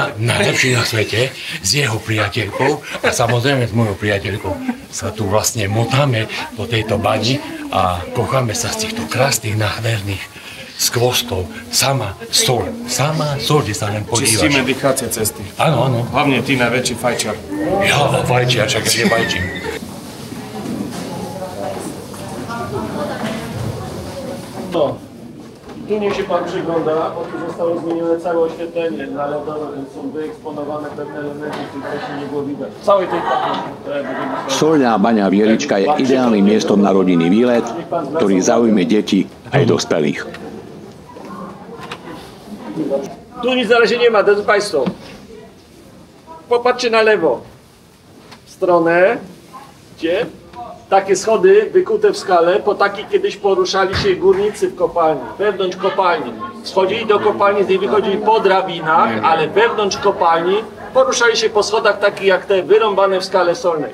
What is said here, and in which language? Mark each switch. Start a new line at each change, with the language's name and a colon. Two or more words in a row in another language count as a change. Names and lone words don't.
Slovak: Najlepší na svete, s jeho priateľkou a samozrejme s mojou priateľkou sa tu vlastne motáme po tejto bani a kocháme sa z týchto krásnych, nádherných skvostov. Sama sol, kde sa len podívaš. Čistíme dýchacie cesty. Áno, áno. Hlavne ty najväčší fajčiar. Ja, fajčiar, čak ja fajčím.
Polish: No, tu niech się Pan przygląda, bo tu zostało zmienione całe oświetlenie nalodowe, więc są wyeksponowane pewne elementy, których wcześniej nie było widać. W całej tej
Slovak: Solná baňa Vielička je ideálnym miestom na rodinný výlet, ktorý zaujme deti aj dospelých.
Polish: Tu nic na razie nie ma, drodzy Państwo. Popatrzcie na lewo. W stronę, gdzie? Takie schody wykute w skale, po takich kiedyś poruszali się górnicy w kopalni, wewnątrz kopalni. Schodzili do kopalni, z niej wychodzili po drabinach, ale wewnątrz kopalni poruszali się po schodach takich jak te wyrąbane w skale solnej.